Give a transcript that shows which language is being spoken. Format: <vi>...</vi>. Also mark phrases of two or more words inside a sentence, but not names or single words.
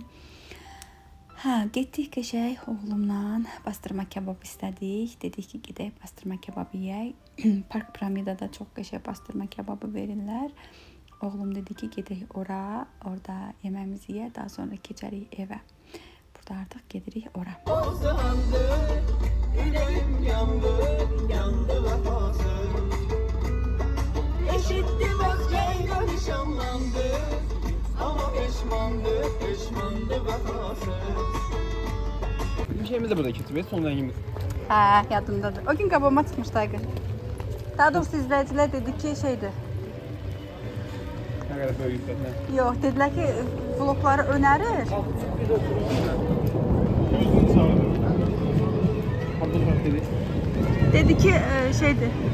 <az>Getdik qəşəng oğlumla bastırma kebab istədik. Dedik ki, gedək bastırma kebabı yeyək. Park Piramidada çox qəşəng bastırma kebabı verirlər. Oğlum dedi ki, gedək ora, orada yeməyimizi yeyək, daha sonra keçərik evə. Burada artıq gedirik ora.</az> <tr>Eşitti bak Leyla nişanlandı, ama peşmandı vefasız.</tr> <az>Bir şeyimiz de burada keçib, son rəngimiz. Yadımdadır. O gün qabağıma çıxmışdı Aygın. Daha doğrusu izləyicilər dedi ki, şeydir. Nə qədər böyük yüksəklə. Yox, dedilər ki, vlogları önərir. Dedi ki, şeydir.</az>